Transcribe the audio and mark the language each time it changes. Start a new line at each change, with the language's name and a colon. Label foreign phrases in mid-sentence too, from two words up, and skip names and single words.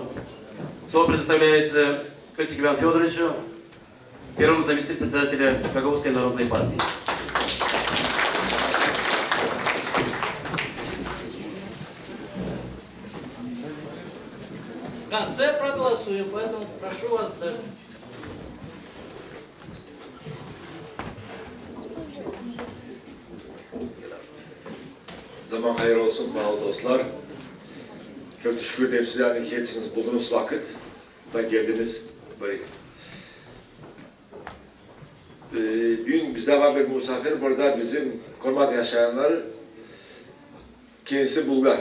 Russian: Слово предоставляется Кольцик Ивану Федоровичу, первому заместителю председателя Гагаузской народной партии. В конце проголосуем, поэтому прошу вас дождитесь.
Gagauz: Zaman hayır olsun bağlı dostlar. Çok teşekkür ederim size hani hepsiniz bulduğunuz vakit da geldiniz buraya. Bugün bizde var bir misafir burada bizim Kormat yaşayanlar kendisi Bulgar.